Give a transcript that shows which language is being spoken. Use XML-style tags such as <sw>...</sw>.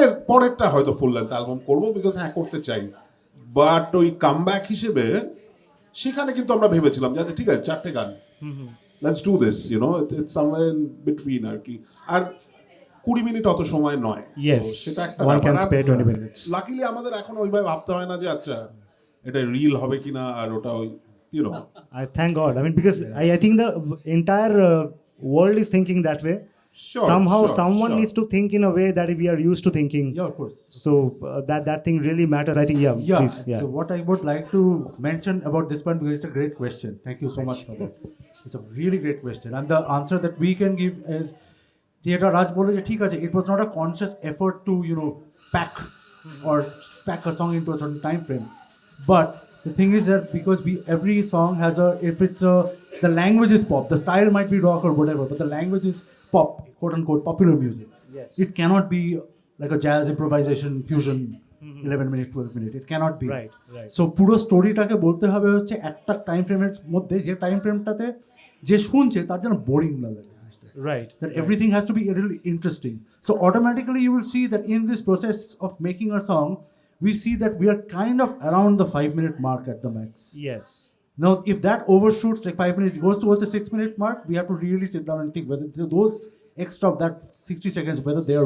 <bn>পরেরটা হয়তো full length album করবো, বিকজ হ্যাঁ করতে চাই, বাট ওই কামব্যাক হিসেবে সেখানে কিন্তু আমরা ভেবেছিলাম যে আচ্ছা ঠিক আছে 4টে গান,</bn> <en>let's do this, you know, it's somewhere in between</en> <bn>আর কি। আর 20 মিনিট অত সময় নয়।</bn> <en>Yes,</en> <bn>সেটা একটা</bn> <en>one can spare 20 minutes.</en> <bn>Luckily আমাদের এখন ওইভাবে ভাবতে হয় না যে আচ্ছা এটা রিল হবে কিনা, আর ওটা ওই</bn> <en>you know. I thank God. I mean, because I think the entire world is thinking that way. Somehow, someone needs to think in a way that we are used to thinking. Yeah, of course. So that thing really matters. I think, please, So what I would like to mention about this one, because it's a great question. Thank you so much for that. It's a really great question, and the answer that we can give is,</en> <bn>যেটা রাজ বলে যে ঠিক আছে,</bn> <en>it was not a conscious effort to pack a song into a certain time frame, but the thing is that because every song has the language is pop, the style might be rock or whatever, but the language is pop, quote unquote popular music. Yes. It cannot be like a jazz improvisation fusion 11 minute 12 minute, it cannot be. Right.</en> <bn>So পুরো স্টোরিটাকে বলতে হবে হচ্ছে একটা time ফ্রেমের মধ্যে, যে time ফ্রেমটাতে যে শুনছে তার যেন বোরিং না লাগে,</bn> <en>right. that everything has to be really interesting. So automatically you will see that in this process of making a song, we see that we are kind of around the 5-minute mark at the max. Yes. Now, if that overshoots like 5 minutes, goes towards the 6-minute mark, we have to really sit down and think whether those extra of that 60 seconds, whether they are</en>